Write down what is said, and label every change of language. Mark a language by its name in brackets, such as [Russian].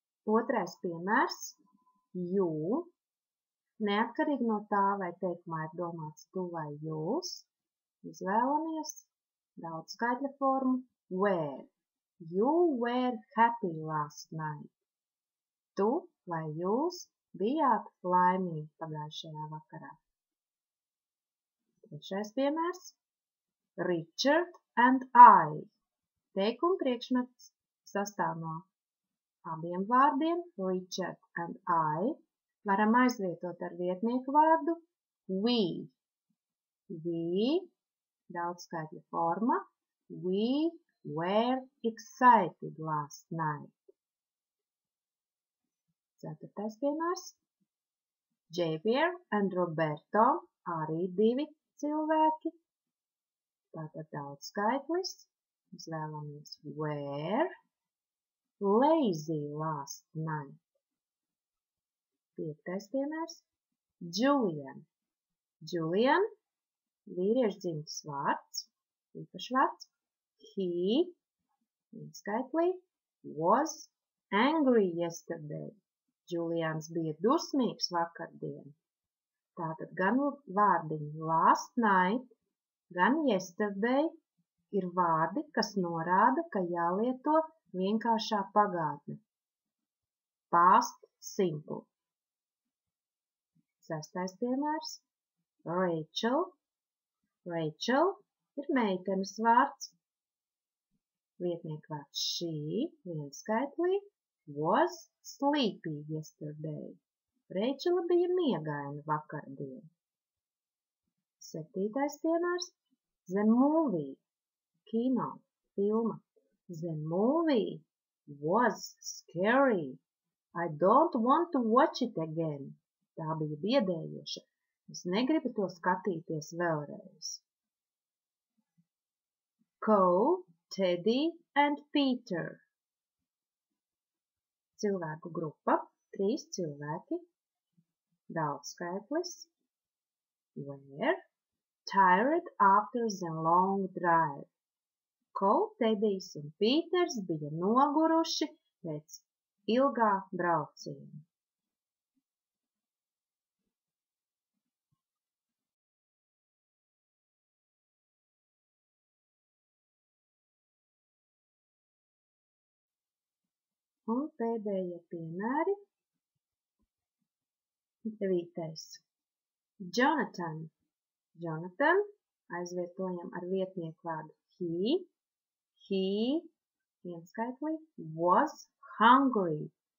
[Latvian] Otrais piemērs. You. Neatkarīgi no tā, vai teikumā ir domāts tu vai jūs, izvēlamies daudzskaitļa formu were. [English] You were happy last night. [Latvian] Tu vai jūs bijāt laimīgi pagājušajā vakarā. Trešais piemērs. [English] Richard and I. [Latvian] Teikuma priekšmets sastāv no abiem vārdiem Richard and I. Varam aizvietot ar vietnieku vārdu we. We, daudzskaitļa forma, [English] we were excited last night. [Latvian] Ceturtais piemērs. Javier and Roberto, arī divi cilvēki. Tātad daudzskaitlis. Izvēlamies [English] were lazy last night. [Latvian] Piektais piemērs. Julian. Julian, vīriešu dzimtas vārds, īpašvārds. [English] He, vienskaitlī, was angry yesterday. [Latvian] Julians bija dusmīgs vakardien. Tātad gan vārdiņi [English] last night, [Latvian] gan yesterday ir vārdi, kas norāda, ka jālieto vienkāršā pagātne. [English] Past simple. [Latvian] Sestais piemērs. Rachel. Rachel ir meitenes vārds. Vietnieku vārds she, vienskaitlī, [English] was sleepy yesterday. [Latvian] Rachela bija miegaina vakardien. Septītais piemērs. [English] The movie. [Latvian] Kino, filma. [English] The movie was scary. I don't want to watch it again. [Latvian] Tā bija biedējoša. Es negribu to skatīties vēlreiz. [English] Cole, Teddy and Peter. [Latvian] Cilvēku grupa, 3 cilvēki. Daudzskaitlis. Where. [English] tired after the long drive. [Latvian] Ko, Tedijs un Pīters bija noguruši pēc ilgā brauciena. Un pēdējie piemēri. 9. Jonathan. Jonathan aizvietojam ar vietnieku vārdu he. [English] He, vienskaitlī, was hungry.